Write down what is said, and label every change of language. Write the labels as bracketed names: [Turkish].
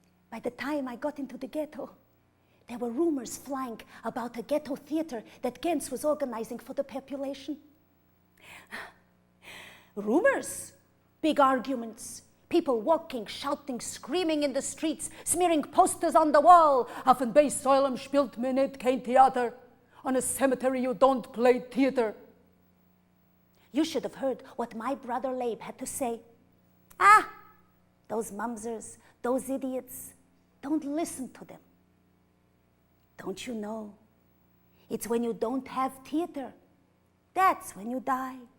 [English] By the time I got into the ghetto, there were rumors flying about a ghetto theater that Gens was organizing for the population. Rumors, big arguments, people walking, shouting, screaming in the streets, smearing posters on the wall. [Yiddish] Auf den Beissäulen spielt man nicht kein Theater. [English] On a cemetery you don't play theater. You should have heard what my brother Leyb had to say. Those mumsers, those idiots, don't listen to them. Don't you know? It's when you don't have theater, that's when you die.